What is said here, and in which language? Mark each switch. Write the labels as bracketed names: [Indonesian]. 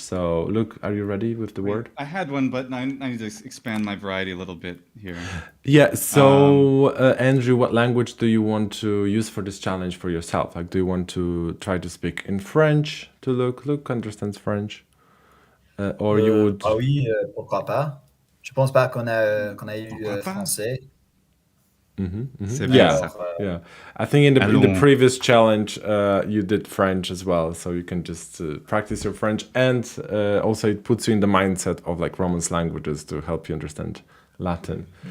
[English] So Luke, are you ready with the word? I had one, but I need to expand my variety a little bit here. Yeah, so Andrew, what language do you want to use for this challenge for yourself? Like, do you want to try to speak in French to Luke? Luke understands French. Or you would... [French] oui, pourquoi pas. Je pense pas qu'on a eu français. [English] Yeah. I think in the previous challenge, you did French as well, so you can just practice your French, and also it puts you in the mindset of like Romance languages to help you understand Latin.